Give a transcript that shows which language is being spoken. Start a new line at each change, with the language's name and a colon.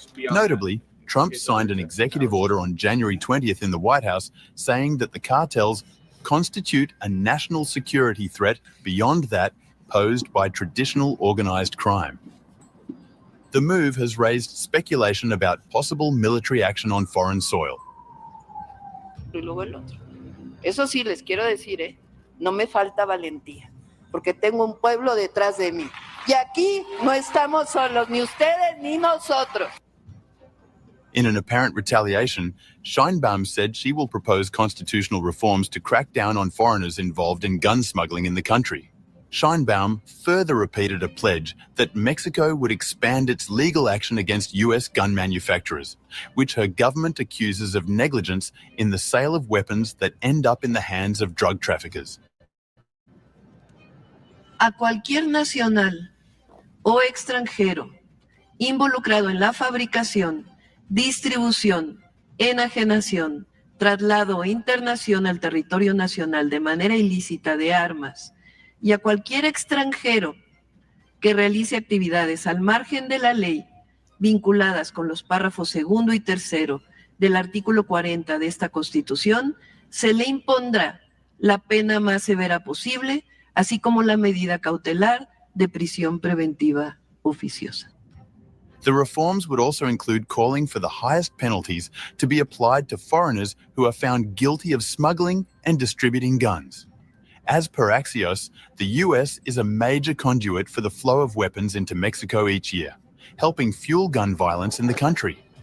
English: Notably, Trump signed an executive order on January 20th in the White House saying that the cartels constitute a national security threat beyond that posed by traditional organized crime. The move has raised speculation about possible military action on foreign soil.
Spanish: Y luego el otro. Eso sí les quiero decir, no me falta valentía, porque tengo un pueblo detrás de mí. Y aquí no estamos solos, ni ustedes ni nosotros.
English: In an apparent retaliation, Scheinbaum said she will propose constitutional reforms to crack down on foreigners involved in gun smuggling in the country. Scheinbaum further repeated a pledge that Mexico would expand its legal action against US gun manufacturers, which her government accuses of negligence in the sale of weapons that end up in the hands of drug traffickers.
Spanish: A cualquier nacional o extranjero involucrado en la fabricación, distribución, enajenación, traslado o internación al territorio nacional de manera ilícita de armas, y a cualquier extranjero que realice actividades al margen de la ley vinculadas con los párrafos 2 y 3 del artículo 40 de esta Constitución, se le impondrá la pena más severa posible, así como la medida cautelar de prisión preventiva oficiosa.
English: The reforms would also include calling for the highest penalties to be applied to foreigners who are found guilty of smuggling and distributing guns. As per Axios, the US is a major conduit for the flow of weapons into Mexico each year, helping fuel gun violence in the country.